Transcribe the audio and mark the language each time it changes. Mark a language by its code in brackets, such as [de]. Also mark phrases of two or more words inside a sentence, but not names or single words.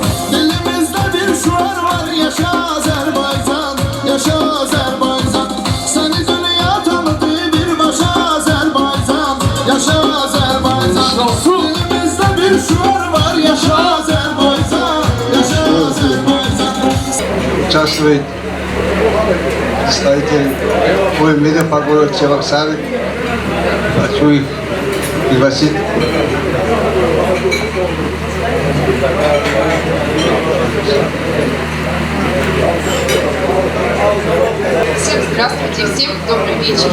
[az] Dilimizdə bir şüar var, yaşa Azərbaycan. Yaşa Azərbaycan. Səni dünya tanıdı, birbaşa Azərbaycan. Yaşa Azərbaycan. Dilimizdə bir şüar var, yaşa Azərbaycan. Yaşa Azərbaycan. [ru] Участвует представитель ОМВД по городу Чебоксары. Хочу их пригласить. Всем здравствуйте, всем добрый вечер.